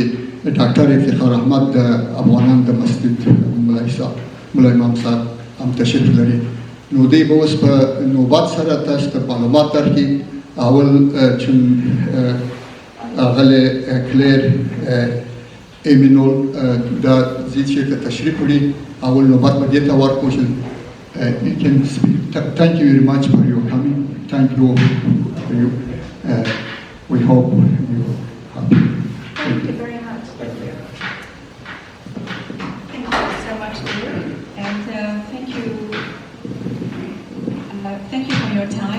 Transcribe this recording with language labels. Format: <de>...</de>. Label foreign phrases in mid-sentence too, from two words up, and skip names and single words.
<ps>ډاکټر افتخار احمد د افغانان د مسجد ملا امام صاحب هم تشریف لري. نو دی به اوس په نوبت سره تاسو ته معلومات درکړي. اول چې هغه کلیر ایمینول دا ځي چېرته تشریف وړي، اول نوبت به دې ته ورکړو چې</ps> <en>you can speak. Thank you very much for your coming. Thank you for you. We hope you're happy. Thank you very much. Thank you. Thank you so much, dear. And thank you for your time.</en>